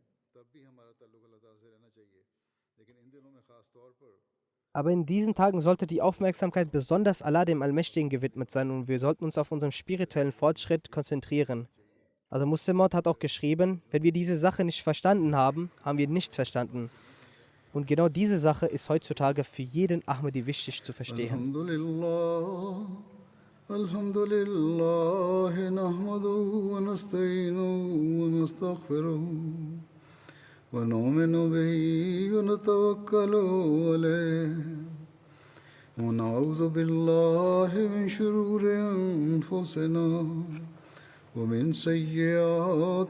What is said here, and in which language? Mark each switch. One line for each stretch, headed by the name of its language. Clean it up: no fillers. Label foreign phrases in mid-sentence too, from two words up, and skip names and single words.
German: Aber in diesen Tagen sollte die Aufmerksamkeit besonders Allah, dem Allmächtigen, gewidmet sein und wir sollten uns auf unseren spirituellen Fortschritt konzentrieren. Also Muslimot hat auch geschrieben, wenn wir diese Sache nicht verstanden haben, haben wir nichts verstanden. Und genau diese Sache ist heutzutage für jeden Ahmadi wichtig zu verstehen.
Arabic: الحمد لله نحمده ونستعينه ونستغفره ونؤمن به ونتوكل عليه ونعوذ بالله من شرور أنفسنا ومن سيئات